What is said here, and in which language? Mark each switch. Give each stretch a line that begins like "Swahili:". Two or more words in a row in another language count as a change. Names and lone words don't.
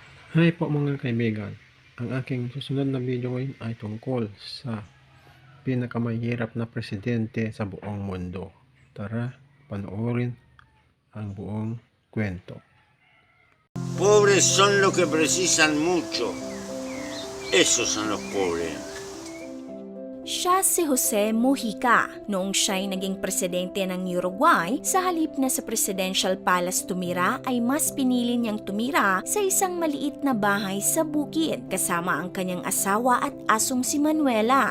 Filipino: Hi po mga kaibigan. Ang aking susunod na video ngayon ay tungkol sa pinakamahirap na presidente sa buong mundo. Tara, panoorin ang buong kwento.
Spanish: Pobres son los que precisan mucho. Esos son los pobres.
Filipino: Siya si Jose Mujica noong siya'y naging presidente ng Uruguay. Sa halip na sa Presidential Palace tumira ay mas pinili niyang tumira sa isang maliit na bahay sa bukid kasama ang kanyang asawa at asong si Manuela.